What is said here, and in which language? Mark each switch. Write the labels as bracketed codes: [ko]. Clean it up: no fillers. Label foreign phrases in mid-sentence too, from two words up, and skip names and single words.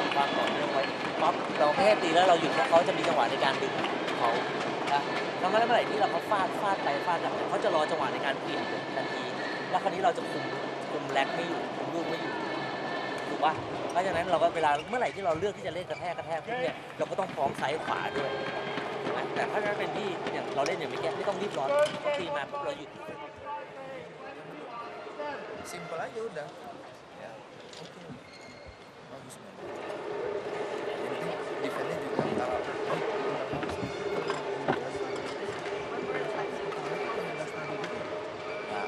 [th] ความต่อเนื่องไว้ปั๊บเราไม่ให้ตีแล้วเราหยุดเขาจะมีจังหวะในการดึงเขาแล้วเมื่อไหร่ที่เราเขาฟาดไปฟาดเขาจะรอจังหวะในการเปลี่ยนทันทีแล้วคราวนี้เราจะคุมแร็กไม่อยู่คุมลูกไม่อยู่ถูกป่ะเพราะฉะนั้นเราก็เวลาเมื่อไหร่ที่เราเลือกที่จะเล่นกระแทกปุ๊บเนี่ยเราก็ต้องพร้อมซ้ายขวาด้วยถูกไหมแต่ถ้าเป็นที่อย่างเราเล่นอย่างไม่ต้องรีบร้อนเขาตีมาปุ๊บเราหยุด [id] Simpel aja udah. Ya, oke. Bagus banget. Defense-nya juga antara baik. อ